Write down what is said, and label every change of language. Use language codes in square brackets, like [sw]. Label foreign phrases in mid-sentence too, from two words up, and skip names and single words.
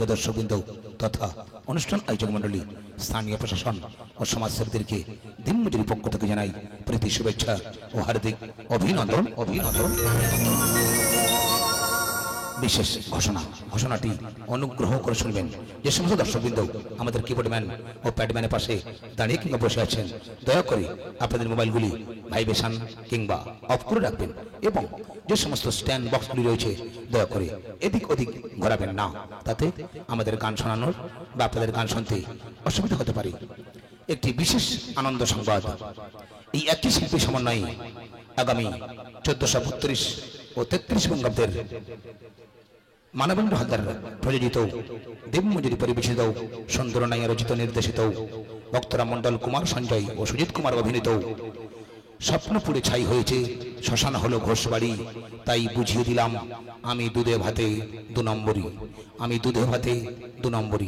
[bn] দর্শকবৃন্দ তথা অনুষ্ঠান আয়োজক মণ্ডলী স্থানীয় প্রশাসন আর সমাজসেবীদের কে দিনমজুরি পক্ষ থেকে জানাই প্রীতি শুভেচ্ছা আর হার্দিক অভিনন্দন অভিনন্দন। বিশেষ ঘোষণা ঘোষণাটি অনুগ্রহ করে শুনবেন যে সমস্ত দর্শকবৃন্দ আমাদের কীবোর্ডম্যান আর প্যাডম্যানের পাশে দাঁড়িয়ে কিংবা বসে আছেন দয়া করে আপনাদের মোবাইলগুলি ভাইব্রেশন কিংবা অফ করে রাখবেন এবং যে সমস্ত স্ট্যান্ড বক্সগুলি রয়েছে দয়া করে এদিক ওদিক ঘোরাবেন না, তাতে আমাদের গান শোনানোর বা আপনাদের গান শুনতে অসুবিধা হতে পারে। একটি বিশেষ আনন্দ সংবাদ, এই একই শিল্পী সমন্বয়ে আগামী 1432 ও 33 বঙ্গাব্দের মানবেন্দ্র হালদার প্রযোজিত দেবমজুরি পরিবেশিত সুন্দর নাইয়া রচিত নির্দেশিত ভক্তরা মন্ডল কুমার সঞ্জয় ও সুজিত কুমার অভিনীত স্বপ্নপুরে ছাই হয়েছে শ্মশান হলো ঘোষবাড়ি, তাই বুঝিয়ে দিলাম আমি দুধে ভাতে দু নম্বরই, আমি দুধে ভাতে দু নম্বরই।